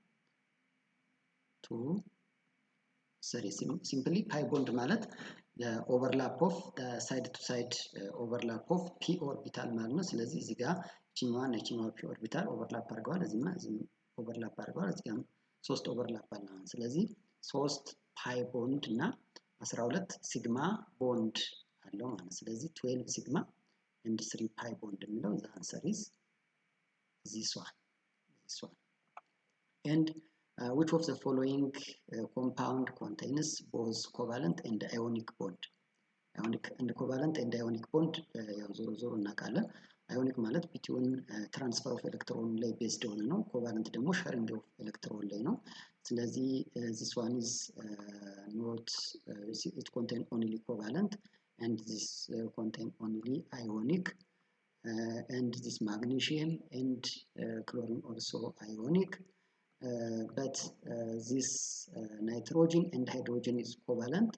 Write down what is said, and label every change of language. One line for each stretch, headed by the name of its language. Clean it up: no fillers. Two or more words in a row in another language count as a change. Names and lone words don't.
Amharic: 2 3
English: simply pi bond
Amharic: ማለት
English: overlap of side to side overlap of p orbital
Amharic: ማለት ነው። ስለዚህ እዚህ ጋር እቺኛዋን እቺኛዋ
English: p orbital overlap
Amharic: አድርገዋል። እዚህማ እዚህም ኦቨርላፕ አድርገዋል። እዚህ ጋርም 3 ኦቨርላፕ አለ። ስለዚህ 3
English: pi bond
Amharic: እና 12
English: sigma bond
Amharic: አለው ማለት ነው። ስለዚህ 12 ሲግማ
English: and 3 pi bond
Amharic: የሚለው
English: the answer is this one. And which of the following compound contains both covalent and ionic bond? Ionic and covalent and ionic bond
Amharic: ያው ዞሮ እናውቃለን።
English: ionic ማለት between transfer of electron
Amharic: ላይ based የሆነ ነው።
English: covalent ደግሞ sharing of electron
Amharic: ላይ ነው።
English: ስለዚህ this one is not it contain only covalent and this contain only ionic and this magnesium and chlorine also ionic but this nitrogen and hydrogen is covalent.